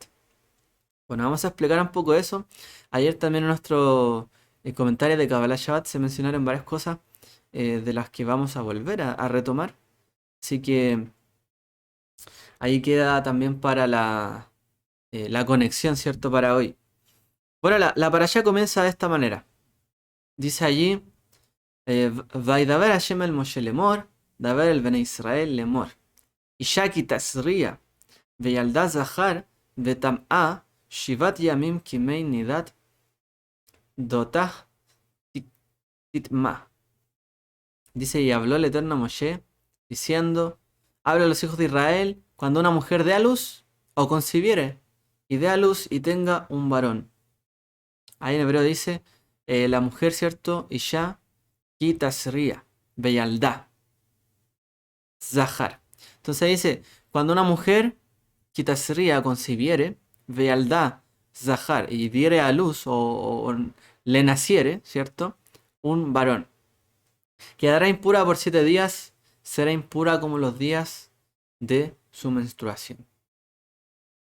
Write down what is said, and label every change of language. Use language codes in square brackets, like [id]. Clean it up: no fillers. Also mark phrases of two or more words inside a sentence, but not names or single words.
[es] Bueno, vamos a explicar un poco eso. Ayer también en nuestro comentario de [he] קבלת שבת [es] se mencionaron varias cosas de las que vamos a volver a retomar. Así que ahí queda también para la conexión, ¿cierto? Para hoy. Bueno, la parashá comienza de esta manera. Dice allí, [he] וידבר השם אל משה לאמר, דבר אל בני ישראל לאמר. אשה כי תזריע, וילדה זכר, וטמאה, שבעת ימים כימי נדת, דותה תטמא. [es] Dice, y habló el Eterno a Moshe, diciendo, habla a los hijos de Israel cuando una mujer dé a luz o concibiere, y dé a luz y tenga un varón. Ahí en hebreo dice, la mujer, ¿cierto? [he] אשה, כי תזריע, וילדה, זכר. [es] Entonces dice, cuando una mujer Kitasría concibiere, [he] וילדה, זכר, [es] y diere a luz o le naciere, ¿cierto? Un varón. Quedará impura por 7 días, será impura como los días de su menstruación.